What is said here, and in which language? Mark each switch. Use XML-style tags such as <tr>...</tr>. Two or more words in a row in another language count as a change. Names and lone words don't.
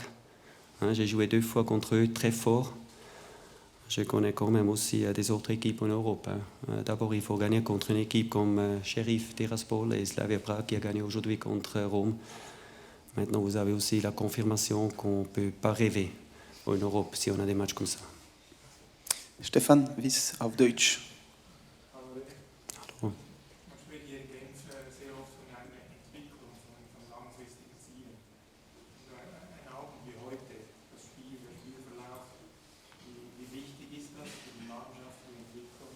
<fr>J'ai joué 2 fois contre eux, très fort. Je connais quand même aussi des autres équipes en Europe. D'abord, il faut gagner contre une équipe comme Sheriff Tiraspol et Slavia Prague qui a gagné aujourd'hui contre Rome. Maintenant, vous avez aussi la confirmation qu'on ne peut pas rêver en Europe si on a des matchs comme ça.</fr> <de>Stefan Wyss auf Deutsch. Hallo. Man spricht hier in Genf sehr oft von einer Entwicklung von langfristigen Zielen. Also ein Abend wie heute, das Spiel, der Spielverlauf, wie wichtig ist das für die Mannschaft, für die Entwicklung?</de>